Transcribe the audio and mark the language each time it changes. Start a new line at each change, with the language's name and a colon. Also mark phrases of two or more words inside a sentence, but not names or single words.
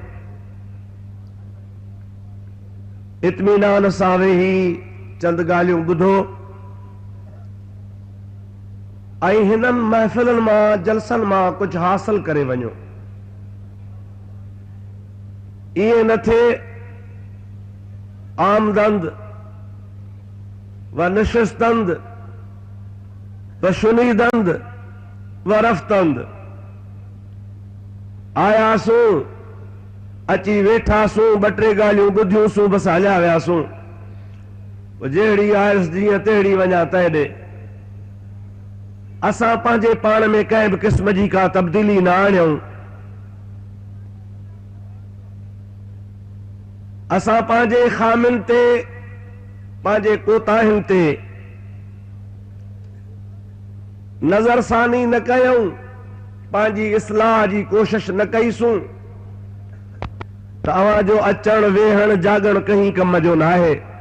Sindhi: इत्मीनान सां वेही चंद ॻाल्हियूं ॿुधो ऐं हिननि महफ़िलनि मां जलसनि मां कुझु हासिल करे वञो। इएं न थिए
Persian: آمدند و نشستند و شنیدند و رفتند
Sindhi: आयासूं अची वेठासूं ॿ टे ॻाल्हियूं ॿुधियूंसूं बसि हलिया वियासूं। जहिड़ी आयसि जीअं तहिड़ी वञा तंहिं ॾे। असां पंहिंजे पाण में कंहिं बि क़िस्म जी का तब्दीली न आणियूं। असां पंहिंजे ख़ामियुनि ते पंहिंजे कोताहियुनि ते नज़रसानी न कयूं, पंहिंजी इस्लाह जी कोशिश न कईसूं त अवां जो अचण वेहण जागण कहीं कम जो न आहे।